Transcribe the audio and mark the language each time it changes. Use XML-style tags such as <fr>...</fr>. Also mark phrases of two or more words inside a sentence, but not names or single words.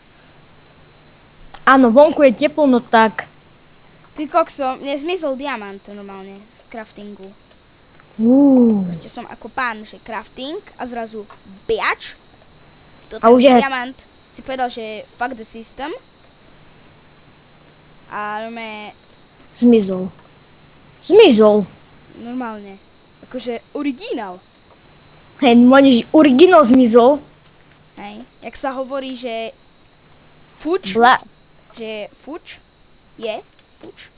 <sk>Áno, vonku je teplo, no tak... Ty kokso, mne zmizol diamant normálne z craftingu. Proste som ako pán, že crafting a zrazu biač. A už je... diamant si povedal, že</sk> <en>fuck the system.</en> <sk>A Zmizol. Zmizol. normálne. Akože originál. Hej, normálne, že originál zmizol. Hej. Jak sa hovorí, že fuč, že fuč je fuč.</sk>